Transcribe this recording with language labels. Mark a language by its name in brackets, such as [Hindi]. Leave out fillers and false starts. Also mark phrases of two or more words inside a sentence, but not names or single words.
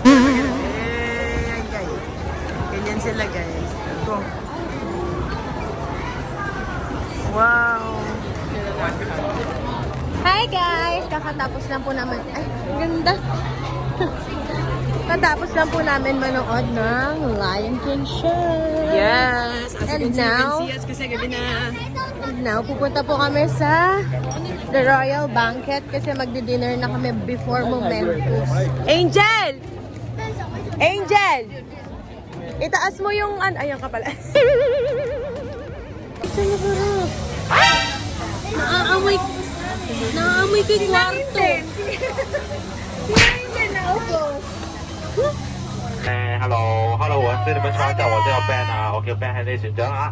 [Filipino] Yan, guys. Ganyan sila, guys. Go. [English] Wow! Hi guys! [Filipino] Kakatapos lang po naman. Ay, ganda! Katapos lang po namin manood ng Lion King show. [English] Yes! As And you can now- see us [Filipino] kasi gabi na. [English] And now, [Filipino] pupunta po kami sa The Royal Banquet kasi magdi-dinner na kami before Momentus. Angel! Angel! Itaas mo yung ayan ka pala. Naaamoy. Naamoy ko yung kwarto. [English] Hello， [Cantonese] 我是你們坐就我叫 Ben 啊，我叫 Ben 係你船長啊。